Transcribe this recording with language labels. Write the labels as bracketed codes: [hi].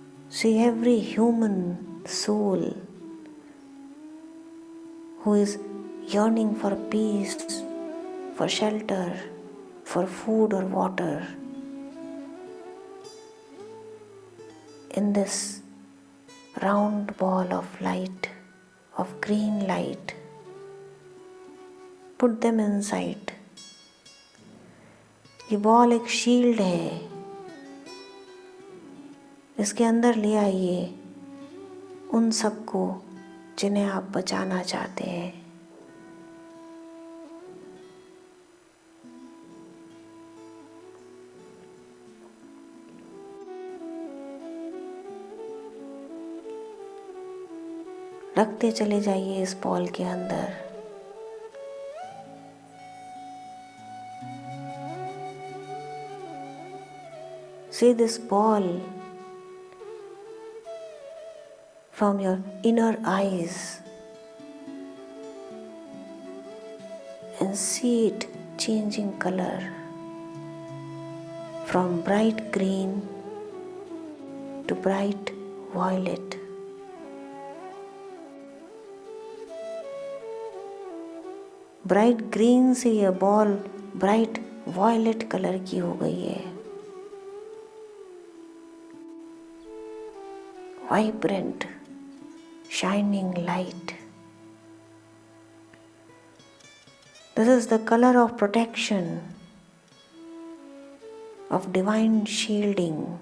[en] See every human soul who is yearning for peace, for shelter, for food or water in this round ball of light, of green light. Put them inside. [hi] ये ball एक shield है, इसके अंदर ले आइए उन सबको जिन्हें आप बचाना चाहते हैं। रखते चले जाइए इस बॉल के अंदर। [en] See this ball from your inner eyes and see it changing color from bright green to bright violet. [hi] Bright green से यह बॉल ब्राइट वॉयलेट कलर की हो गई है। [en] Vibrant shining light. This is the color of protection, of divine shielding.